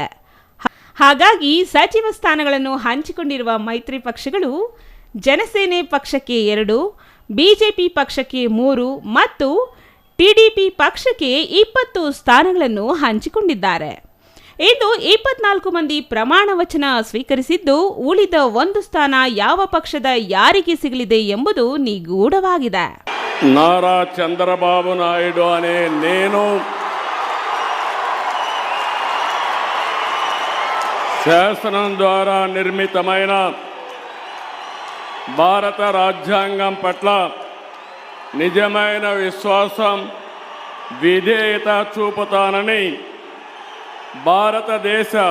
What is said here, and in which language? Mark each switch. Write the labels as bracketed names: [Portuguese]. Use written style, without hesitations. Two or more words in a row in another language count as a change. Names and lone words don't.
[Kannada] ಹಾಗಾಗಿ ಸಚಿವ ಸ್ಥಾನಗಳನ್ನು ಹಂಚಿಕೊಂಡಿರುವ ಮೈತ್ರಿ ಪಕ್ಷಗಳು ಜನಸೇನೆ ಪಕ್ಷಕ್ಕೆ 2, ಬಿಜೆಪಿ ಪಕ್ಷಕ್ಕೆ 3 ಮತ್ತು ಟಿಡಿಪಿ ಪಕ್ಷಕ್ಕೆ 20 ಸ್ಥಾನಗಳನ್ನು ಹಂಚಿಕೊಂಡಿದ್ದಾರೆ. ಇಂದು 24 ಮಂದಿ ಪ್ರಮಾಣ ವಚನ ಸ್ವೀಕರಿಸಿದ್ದು, ಉಳಿದ 1 ಸ್ಥಾನ ಯಾವ ಪಕ್ಷದ ಯಾರಿಗೆ ಸಿಗಲಿದೆ ಎಂಬುದು ನಿಗೂಢವಾಗಿದೆ. [Telugu] నారా చంద్రబాబు నాయుడు అనే నేను శాసనం ద్వారా నిర్మితమైన భారత రాజ్యాంగం పట్ల నిజమైన విశ్వాసం, విధేయత చూపుతానని, భారతదేశ